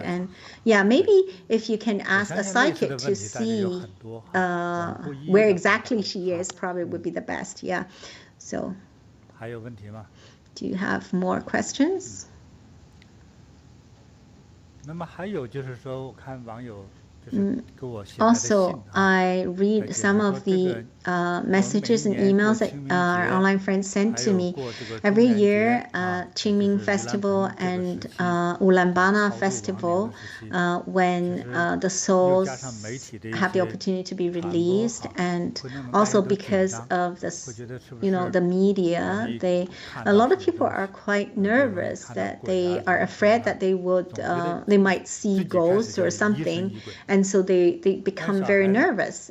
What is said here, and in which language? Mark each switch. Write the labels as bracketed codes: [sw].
[en] And maybe if you can ask a psychic to see where exactly she is, probably would be the best. So do you have more questions? [zh] 那么还有就是说，我看网友 [en] Also, I read some of the messages and emails that our online friends send to me. Every year, Qingming Festival and Ulaanbaatar Festival, when the souls have the opportunity to be released, and also because of this, the media, a lot of people are quite nervous that they are afraid that they might see ghosts or something, and so they become very nervous.